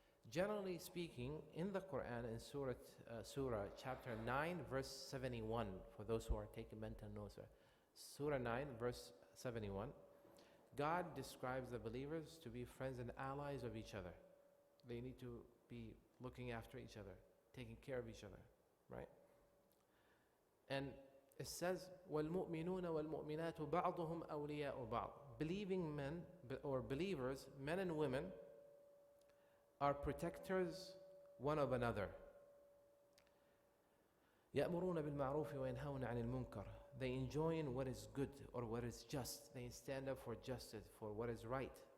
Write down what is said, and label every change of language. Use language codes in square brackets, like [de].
[en] Generally speaking, in the Quran, in Surah chapter 9, verse 71, for those who are taking mental notes, Surah 9, verse 71, God describes the believers to be friends and allies of each other. They need to be looking after each other, taking care of each other, right? And it says, [ar] وَالْمُؤْمِنُونَ وَالْمُؤْمِنَاتُ بَعْضُهُمْ أَوْلِيَاءُ بَعْضٍ. [en] Believing men, or believers, men and women, are protectors one of another. [ar] يَأْمُرُونَ بِالْمَعْرُوفِ وَيَنْهَوْنَ عَنِ الْمُنْكَرِ. [en] They enjoin what is good or what is just. They stand up for justice, for what is right.